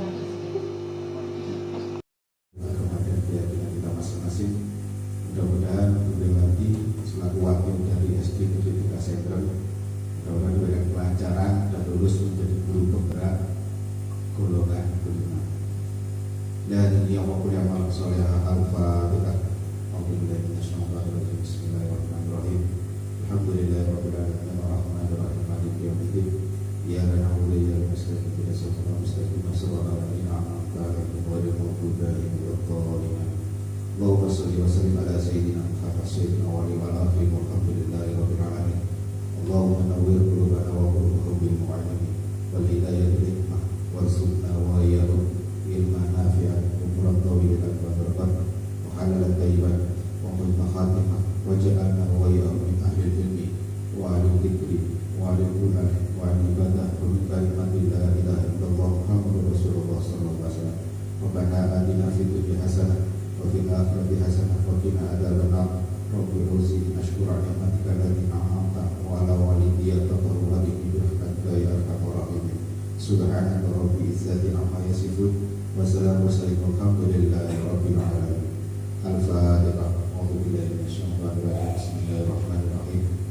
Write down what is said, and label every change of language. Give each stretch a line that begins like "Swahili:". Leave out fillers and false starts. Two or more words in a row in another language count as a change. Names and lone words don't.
Indonesian: Kepada keyakinan kita masing-masing, mudah-mudahan Bu Dewati selaku wakil dari SD Pendidikan Sentral mudah-mudahan diberikan kelancaran dan lulus menjadi guru penggerak golongan kelima. Dan yang wakil yang malam soleh Al-Fatihah.
Arabic: بسم الله الرحمن الرحيم. الحمد لله رب العالمين الرحمن الرحيم مالك يوم الدين. إياك نعبد وإياك نستعين اهدنا الصراط المستقيم صراط الذين أنعمت عليهم غير المغضوب عليهم ولا الضالين. اللهم صل وسلم على سيدنا محمد سيد الأولين والآخرين والحمد لله رب العالمين. اللهم نور قلوبنا وقلوبهم بالمعلمين والهداية بالحكمة وارزقنا وإياهم علما نافعا وعمرا طويلا وبركة وحلالا طيبا وحسن الخاتمة واجعلنا وإياهم من أهل العلم وأهل الذكر وأهل القرآن وأهل العبادة ومن كلمة لا إله إلا الله محمد رسول الله صلى الله عليه وسلم. ربنا آتنا في الدنيا حسنة وفي الآخرة حسنة وقنا عذاب النار. رب أوزعني أشكر نعمتك التي أنعمت وعلى والدي تبارك برحمتك يا أرحم الراحمين. سبحانك رب العزة عما يصفون وسلام الحمد لله رب العالمين. الفاتحة. أعوذ بالله من الشيطان الرجيم. بسم الله الرحمن الرحيم.